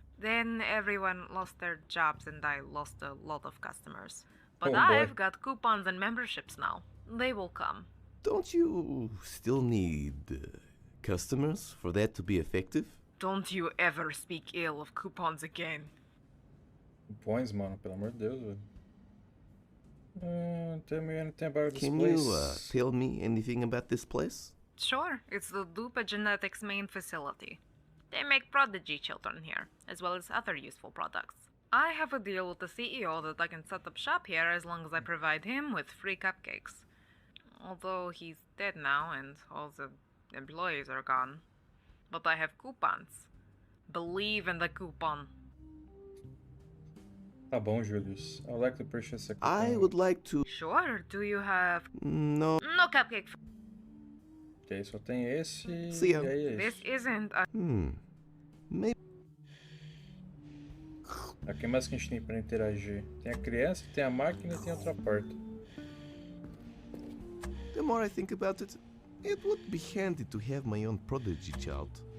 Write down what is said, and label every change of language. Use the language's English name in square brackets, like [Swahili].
[English] Then everyone lost their jobs and I lost a lot of customers. But Oh, boy. I've got coupons and memberships now. They will come. Don't you still need customers for that to be effective? Don't you ever speak ill of coupons again. [Portuguese] Cupons, mano, pelo amor de Deus, velho. [English] Tell me anything about this Can place. you tell me anything about this place? Sure, it's the Dupa Genetics main facility. They make prodigy children here, as well as other useful products. I have a deal with the CEO that I can set up shop here as long as I provide him with free cupcakes. Although he's dead now and all the employees are gone. But I have coupons. Believe in the coupon. [Portuguese] Tá bom, Julius. [English] I'd like to purchase a coupon. I would like to... Sure, do you have... No. No cupcake. [Portuguese] Ok, só tem esse [English] See ya. [Portuguese] e aí [English] This [Portuguese] esse. [English] isn't a... Maybe... [Portuguese] O que mais que a gente tem pra interagir? Tem a criança, tem a máquina e tem outra porta. [English] The more I think about it, it would be handy to have my own prodigy child.